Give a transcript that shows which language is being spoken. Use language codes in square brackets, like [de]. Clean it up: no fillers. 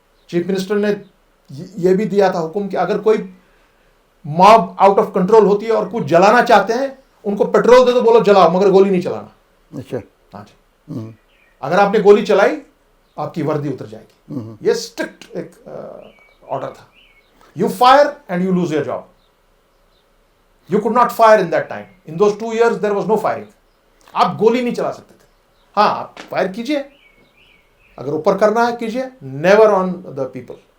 [ur] Chief minister نے یہ بھی دیا تھا حکم کہ اگر کوئی ماب آؤٹ آف کنٹرول ہوتی ہے اور کچھ جلانا چاہتے ہیں ان کو پیٹرول دے دو, بولو جلاؤ مگر گولی نہیں چلانا. اچھا. ہاں جی. اگر آپ نے گولی چلائی آپ کی وردی اتر جائے گی. یہ اسٹرکٹ ایک آرڈر تھا. [en] You fire and you lose your job. You could not fire in that time. In those 2 years there was no firing. [ur] آپ گولی نہیں چلا سکتے تھے. ہاں آپ فائر کیجئے, اگر اوپر کرنا ہے کیجئے, [en] never on the people.